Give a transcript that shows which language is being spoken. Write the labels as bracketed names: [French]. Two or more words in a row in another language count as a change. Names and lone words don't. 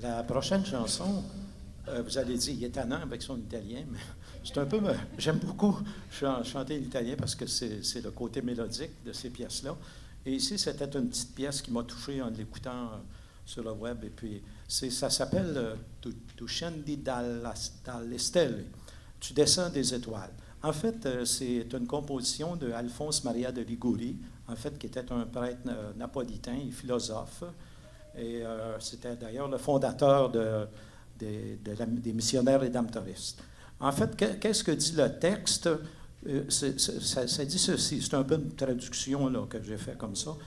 [French] prochaine chanson, vous allez dire, il est tannant avec son italien, mais c'est un peu... J'aime beaucoup chanter l'italien parce que c'est le côté mélodique de ces pièces-là. Et ici, c'était une petite pièce qui m'a touché en l'écoutant sur le web. Et puis, ça s'appelle Tu scendi dalle stelle. Tu descends des étoiles. En fait, c'est une composition de Alphonse Maria de Liguori, en fait, qui était un prêtre napolitain et philosophe. Et c'était d'ailleurs le fondateur des missionnaires rédemptoristes. En fait, qu'est-ce que dit le texte? Ça dit ceci, c'est un peu une traduction là, que j'ai fait comme ça.